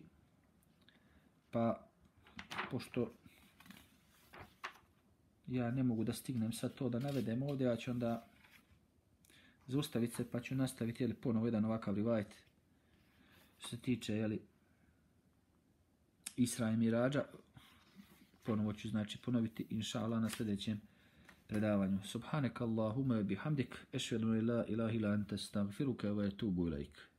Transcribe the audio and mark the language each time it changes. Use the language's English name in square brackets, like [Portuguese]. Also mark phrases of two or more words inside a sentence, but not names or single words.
[Bosnian] Pa, pošto ja ne mogu da stignem sad to da navedem ovdje, ja ću onda zaustaviti se pa ću nastaviti jeli, ponovo jedan ovakav rivajet. Što se tiče jeli, Isra i Mirađa, ponovo ću znači ponoviti [Arabic] إن شاء الله [Bosnian] na sljedećem predavanju. [Arabic] سبحانك اللهم بحمدك، أشهد لا إله إلا أنت، أستغفرك وأتوب إليك.